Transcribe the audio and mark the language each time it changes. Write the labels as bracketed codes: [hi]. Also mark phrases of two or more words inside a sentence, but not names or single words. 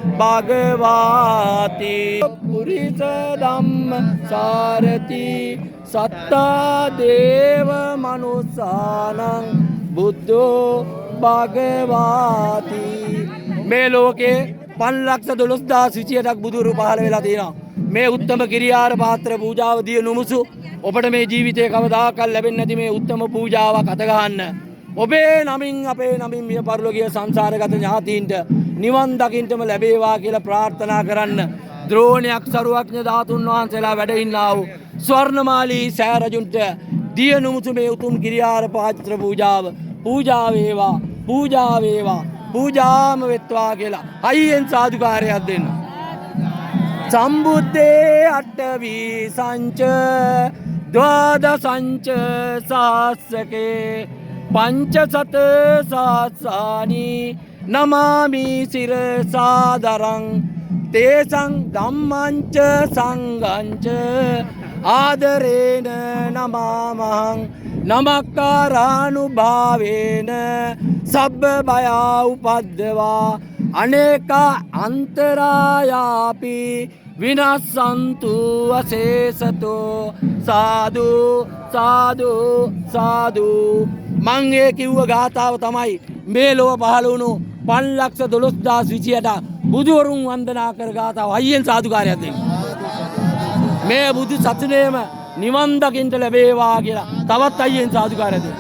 [pi] භගවාති පුරිස ධම්මසාරති සත්තා දේව මනුස්සානං බුද්ධෝ භගවාති. [si] මේ ලෝකේ 5,12,000ක් බුදුරු පහළ වෙලා තියෙනවා. මේ උත්තම කිරියාර පාත්‍ර පූජාව දිය නුමුසු ඔබට මේ ජීවිතේ කවදාකවත් ලැබෙන්නේ නැති මේ උත්තම පූජාවක් අත ගහන්න. ඔබේ නමින් අපේ නමින් මිය පරලෝකීය සංසාරගත ඥාතීන්ට නිවන් දකින්නම ලැබේවා කියලා ප්‍රාර්ථනා කරන්න. ද්‍රෝණයක් සරුවඥ ධාතුන් වහන්සේලා වැඩ ඉන්නා වූ ස්වර්ණමාලී සෑරජුන්ට දිය නුමුසු මේ උතුම් කිරියාර පාත්‍ර පූජාව පූජා වේවා පූජාම වෙත්වා කියලා අයියෙන් සාදුකාරයක් දෙන්න. [pi] සම්බුද්දේ අට්ඨවී සංච ද්වාදසංච සාස්සකේ පංචසත සාස්සානි නමාමි සිරසාදරං තේසං ධම්මංච සංඝංච ආදරේන නමාමහං නමක්කාරානුභාවේන සබ්බ භයා උපද්දවා අනේක අන්තරායාපි විනස්සන්තු අශේසතෝ. [si] සාදු සාදු සාදු. මං ඒ කිව්ව ගාථාව තමයි මේ ලොව පහළ වුණු 5,12,000ට බුදුවරුන් වන්දනා කර ගාථාව. අයියෙන් සාදුකාරයක් දෙන්න. මේ බුදු සසුනේම නිවන් දකින්න ලැබේවා කියලා තවත් අයියෙන් සාදුකාරයක් දෙන්න.